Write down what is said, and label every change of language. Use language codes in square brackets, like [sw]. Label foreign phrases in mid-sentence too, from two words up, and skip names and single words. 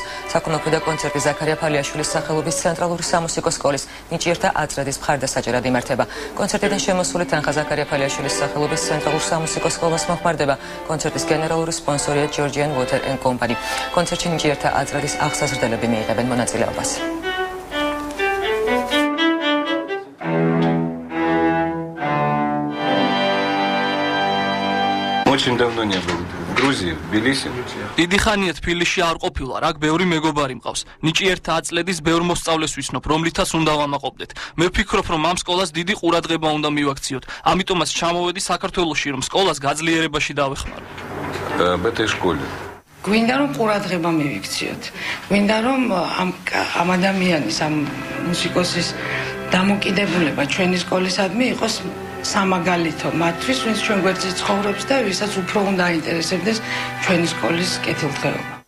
[ka] საქველმოქმედო კონცერტი ზაქარია ფალიაშვილის სახელობის ცენტრალური სამუსიკო სკოლის ნიჭიერთა აწრედის მხარდასაჭერად იმართება. კონცერტიდან შემოსული თანხა ზაქარია ფალიაშვილის სახელობის ცენტრალურ სამუსიკო სკოლას მოხმარდება. კონცერტის გენერალური სპონსორია Georgian Water and Company. კონცერტში ნიჭიერთა აწრედის აღსაზრდელები მიიღებენ მონაწილეობას. [ru] Очень давно не был в Грузии, в Тбилиси. [ka] დიდი ხანია თბილისში არ ყოფილა, აქ ბევრი მეგობარი მყავს. ნიჭიერთა აწლედის ბევრ მოსწავლეს ვისნობ, რომლითაც უნდა ვამაყობდეთ. მე ვფიქრობ, რომ ამ სკოლას დიდი ყურადღება უნდა მივაქციოთ. ამიტომაც ჩამოვედი საქართველოში, რომ სკოლას გაძლიერებაში დავეხმარო. [ru] В этой школе. [ka] გვინდა რომ ყურადღება მივიქციოთ. გვინდა რომ ამ ადამიანის, ამ მუსიკოსის დამოკიდებულება ჩვენი სკოლისადმი იყოს სამაგალითო მათთვის, ვინც ჩვენ გვერდზე ცხოვრობს და ვისაც უფრო უნდა აინტერესებდეს ჩვენი სკოლის კეთილდღეობა.